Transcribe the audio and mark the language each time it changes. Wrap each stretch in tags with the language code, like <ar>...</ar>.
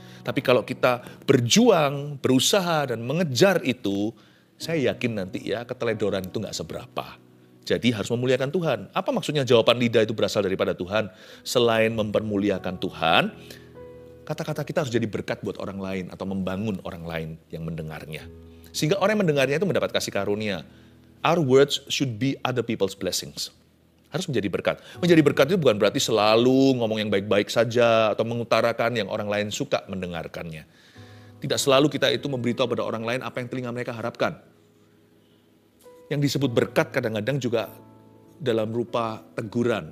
<id>Tapi kalau kita berjuang, berusaha dan mengejar itu, saya yakin nanti ya keteledoran itu nggak seberapa. Jadi harus memuliakan Tuhan. Apa maksudnya jawaban lidah itu berasal daripada Tuhan? Selain mempermuliakan Tuhan, kata-kata kita harus jadi berkat buat orang lain atau membangun orang lain yang mendengarnya. Sehingga orang yang mendengarnya itu mendapat kasih karunia.</id> <en>Our words should be other people's blessings.</en> <id>Harus menjadi berkat. Menjadi berkat itu bukan berarti selalu ngomong yang baik-baik saja atau mengutarakan yang orang lain suka mendengarkannya. Tidak selalu kita itu memberitahu pada orang lain apa yang telinga mereka harapkan. Yang disebut berkat kadang-kadang juga dalam rupa teguran.</id>